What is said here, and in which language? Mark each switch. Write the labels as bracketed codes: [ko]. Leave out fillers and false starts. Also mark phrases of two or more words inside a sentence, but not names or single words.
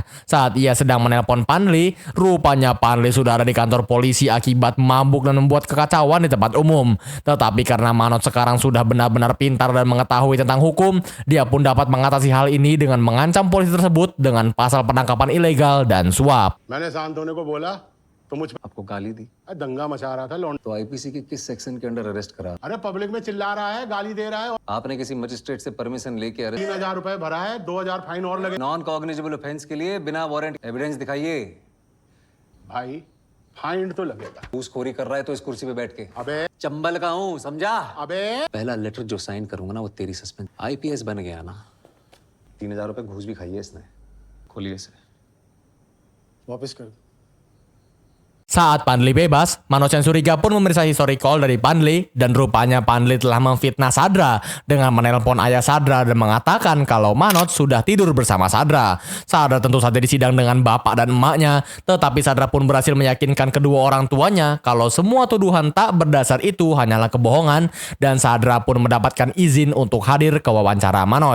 [id] Saat ia sedang menelpon Panli, rupanya Panli sudah ada di kantor polisi akibat mabuk dan membuat kekacauan di tempat umum. Tetapi karena Manoj sekarang sudah benar-benar pintar dan mengetahui tentang hukum, dia pun dapat mengatasi hal ini dengan mengancam polisi tersebut dengan pasal penangkapan ilegal dan suap. [hi] मैंने शांत होने को बोला तो मुझ पर आपको गाली दी दंगा मचा रहा था लौंड। तो आईपीसी के किस सेक्शन के अंडर अरेस्ट करा अरे पब्लिक में चिल्ला रहा है, गाली दे रहा है। आपने किसी मजिस्ट्रेट से परमिशन लेके अरेस्ट 3,000 रुपए भरा है, 2,000 फाइन और लगे। [en] non cognizable offence [hi] के लिए बिना [en] warrant evidence [hi] दिखाइए भाई फाइन तो लगेगा। घूसखोरी कर रहा है तो इस कुर्सी पे बैठ के अबे चंबल का हूँ समझा। अबे पहला लेटर जो साइन करूंगा ना वो तेरी [en] suspend IPS [hi] बन गया ना 3,000 रुपए घूस भी खाई है इसने। खोलिए इसे वापस कर दो। [id] Saat Pandli bebas, Manoj yang curiga pun memeriksa [en] history call [id] dari Pandli dan rupanya Pandli telah memfitnah Sadra dengan menelpon ayah Sadra dan mengatakan kalau Manoj sudah tidur bersama Sadra. Sadra tentu saja disidang dengan bapak dan emaknya, tetapi Sadra pun berhasil meyakinkan kedua orang tuanya kalau semua tuduhan tak berdasar itu hanyalah kebohongan dan Sadra pun mendapatkan izin untuk hadir ke wawancara Manoj.